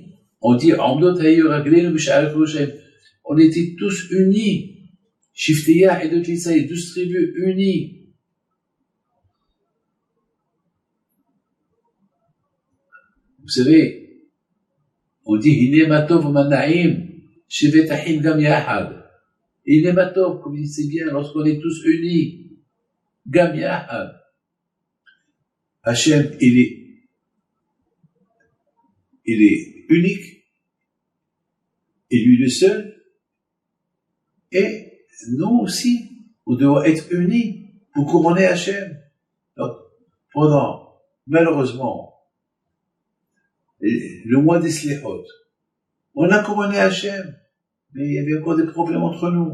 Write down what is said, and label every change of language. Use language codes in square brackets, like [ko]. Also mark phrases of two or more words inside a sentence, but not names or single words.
[fr] On dit, on était tous unis. Shifteya et Dot Israël, 12 tribus unies. Vous savez, on dit, [he] הנה מה טוב ומה נעים שבת אחים גם יחד. הנה מה טוב, [fr] comme il dit, c'est bien, lorsqu'on est tous unis, [he] גם יחד. [fr] Hachem, il est unique, et lui le seul, et nous aussi, on doit être unis pour couronner Hachem. Donc, malheureusement, le mois des Slichot, on a couronné Hachem, mais il y avait encore des problèmes entre nous.